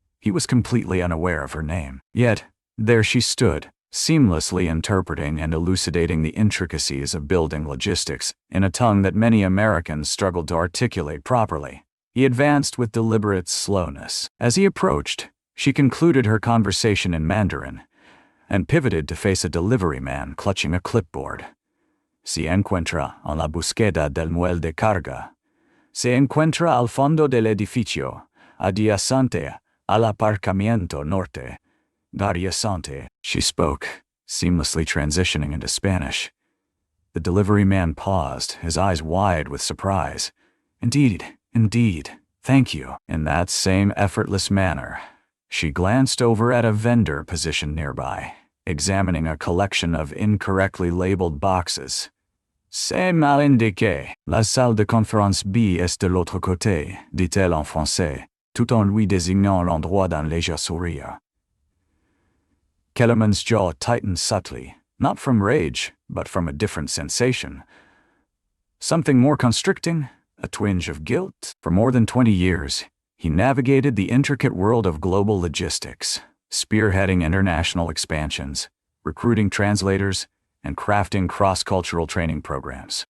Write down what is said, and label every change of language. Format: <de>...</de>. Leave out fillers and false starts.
<en>He was completely unaware of her name. Yet, there she stood, seamlessly interpreting and elucidating the intricacies of building logistics in a tongue that many Americans struggled to articulate properly. He advanced with deliberate slowness. As he approached, she concluded her conversation in Mandarin and pivoted to face a delivery man clutching a clipboard.</en> <es>Se encuentra en la búsqueda del muelle de carga. Se encuentra al fondo del edificio, adyacente al aparcamiento norte.</es> <en>Adyacente, she spoke, seamlessly transitioning into Spanish. The delivery man paused, his eyes wide with surprise. Indeed, thank you. In that same effortless manner, she glanced over at a vendor positioned nearby, examining a collection of incorrectly labeled boxes.</en> <fr>C'est mal indiqué. La salle de conférence B est de l'autre côté, dit-elle en français, tout en lui désignant l'endroit d'un léger sourire.</fr> <en>Kellerman's jaw tightened subtly, not from rage, but from a different sensation. Something more constricting? A twinge of guilt? For more than 20 years, he navigated the intricate world of global logistics, spearheading international expansions, recruiting translators, and crafting cross-cultural training programs.</en>